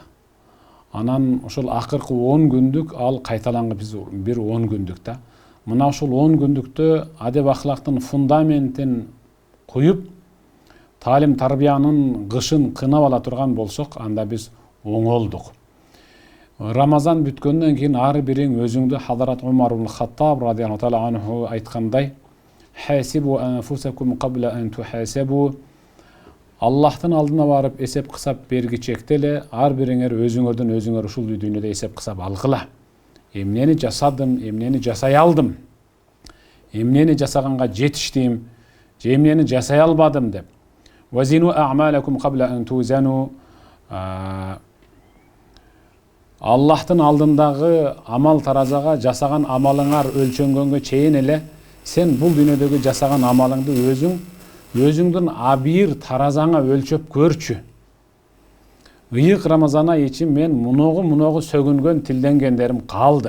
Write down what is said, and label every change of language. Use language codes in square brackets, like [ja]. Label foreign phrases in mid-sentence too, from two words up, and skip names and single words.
[ky] Анан ошол акыркы 10 күндүк ал кайталанган бир 10 күндүк да. Мына ошол 10 күндүктө адеп ахлактын фундаментин коюп, талим тарбиянын кышын кынап ала турган болсок, анда биз оңолдук. Рамазан бүткөндөн кийин ар бириң өзүңдү Хазрат Умар ибн Хаттаб [ar] رضي الله تعالى عنه [ky] айткандай, [ar] "حاسبوا أنفسكم قبل أن تحاسبوا". [ky] Аллахтын алдына барып эсеп кысап бергичекте эле ар бириңер өзүңөр ушул дүйнөдө эсеп кысап алгыла. Эмнени жасадым, эмнени жасай алдым, эмнени жасаганга жетиштим, же эмнени жасай албадым деп. [ar] زنوا أعمالكم قبل أن توزنوا. [ky] Аллахтын алдындагы амал таразага жасаган амалыңар өлчөнгөнгө чейин эле сен бул дүйнөдөгү жасаган амалыңды өзүңдүн абийир таразаңа өлчөп көрчү. Ыйык Рамазана ичим мен муногу сөгүнгөн тилденгендерим калды.